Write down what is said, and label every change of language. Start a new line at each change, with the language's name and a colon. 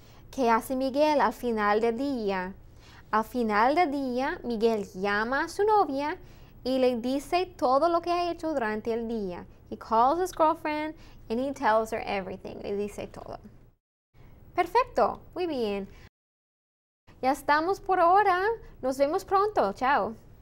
Spanish: ¿Qué hace Miguel al final del día? Al final del día, Miguel llama a su novia y le dice todo lo que ha hecho durante el día.
English: He calls his girlfriend and he tells her everything.
Spanish: Le dice todo. Perfecto. Muy bien. Ya estamos por ahora. Nos vemos pronto. Chao.